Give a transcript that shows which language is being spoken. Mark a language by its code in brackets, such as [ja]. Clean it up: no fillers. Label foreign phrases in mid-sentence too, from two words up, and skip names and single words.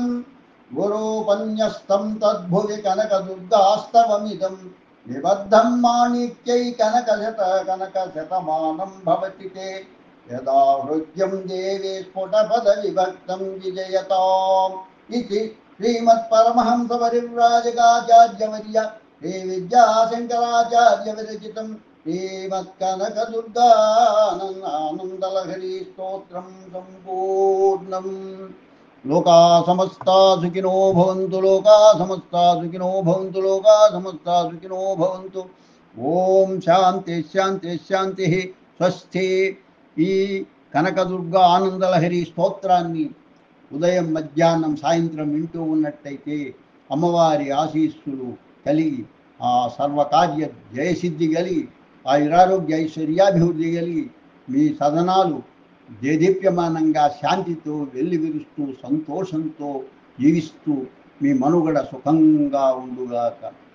[sa] గురోపన్యస్తం తద్భువి కనకదుర్గాస్తవమిదం నిబద్ధం మాణిక్యై కనకశతమానం భవతి తే యదా హృద్యం దేవే స్ఫుటపద విభక్తం విజయతాం ఇది శ్రీమత్పరమహంస పరివ్రాజకాచార్యవర్య శ్రీ విద్యాశంకరాచార్య విరచితం శ్రీమత్కనకదుర్గానందలహరి స్తోత్రం సంపూర్ణం. లోకా సమస్తా సుఖినో భవంతు, లోకా సమస్తా సుఖినో భవంతు, లోకా సమస్తా సుఖినో భవంతు. ఓం శాంతి శాంతి శాంతి. స్వస్తి. [te] ఈ కనకదుర్గా ఆనందలహరి స్తోత్రాన్ని ఉదయం మధ్యాహ్నం సాయంత్రం వింటూ ఉన్నట్టయితే అమ్మవారి ఆశీస్సులు కలిగి ఆ సర్వకార్య జయసిద్ధి కలిగి ఆయురారోగ్య ఐశ్వర్యాభివృద్ధి కలిగి మీ సదనాలు దేదీప్యమానంగా శాంతితో వెల్లివిరుస్తూ సంతోషంతో జీవిస్తూ మీ మనుగడ సుఖంగా ఉండుగాక.